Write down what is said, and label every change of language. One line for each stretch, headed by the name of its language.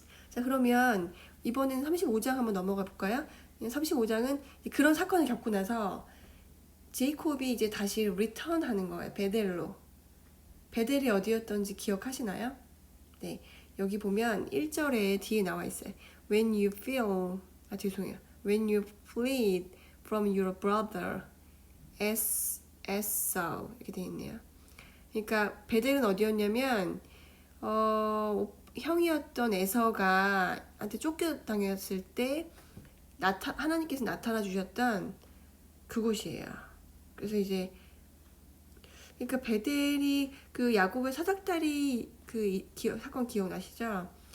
Korean: 자, 그러면 이번에는 35장 한번 넘어가 볼까요? 35장은 그런 사건을 겪고 나서 제이콥이 이제 다시 리턴 하는 거예요. 베델로. 베델이 어디였던지 기억하시나요? 네. 여기 보면 1절에 뒤에 나와 있어요.
English: When you feel,
Korean: 죄송해요.
English: When you fled from your brother, Esau.
Korean: 이렇게 되어 있네요. 그러니까 베델은 어디였냐면, 형이었던 에서가 한테 쫓겨당했을 때 하나님께서 나타나 주셨던 그곳이에요. 그래서 이제 그러니까 베델이 그 야곱의 사닥다리 그 사건 기억나시죠?